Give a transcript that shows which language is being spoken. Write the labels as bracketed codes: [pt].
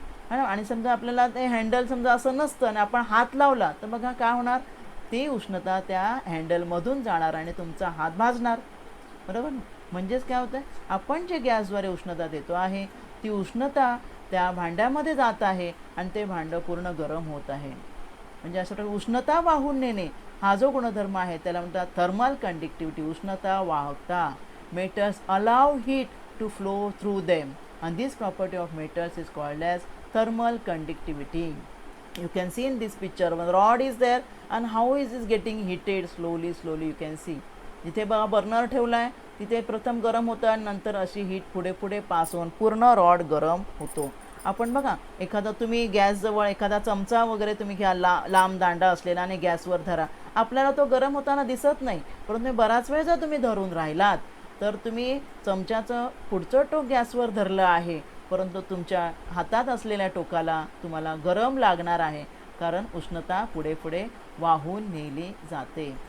[mr] आणि समजा आपल्याला ते हँडल समजा असं नसतं आणि आपण हात लावला तर बघा काय होणार, ती उष्णता त्या हँडलमधून जाणार आणि तुमचा हात भाजणार, बरोबर. म्हणजेच काय होतं, आपण जे गॅसद्वारे उष्णता देतो आहे ती उष्णता त्या भांड्यामध्ये जात आहे आणि ते भांडं पूर्ण गरम होत आहे. म्हणजे अशा प्रकारे उष्णता वाहून नेणे हा जो गुणधर्म आहे त्याला म्हणतात थर्मल कंडक्टिव्हिटी, उष्णता वाहकता. [en] Metals allow heat to flow through them and this property of metals is called as thermal conductivity. You can see in this picture when rod is there and how is it getting heated slowly you can see. [mr] जिथे बघा burner ठेवला आहे तिथे प्रथम गरम होतं आणि नंतर अशी हीट पुढे पुढे पास होऊन पूर्ण रॉड गरम होतो. आपण बघा एखादा तुम्ही गॅसजवळ एखादा चमचा वगैरे तुम्ही घ्या, लांब दांडा असलेला आणि गॅसवर धरा, आपल्याला तो गरम होताना दिसत नाही, परंतु बराच वेळ जर तुम्ही धरून राहिलात तर तुम्ही चमच्याचं पुढचं टोक गॅसवर धरलं आहे, परंतु तुमच्या हातात असलेल्या टोकाला तुम्हाला गरम लागणार आहे, कारण उष्णता पुढे पुढे वाहून नेली जाते.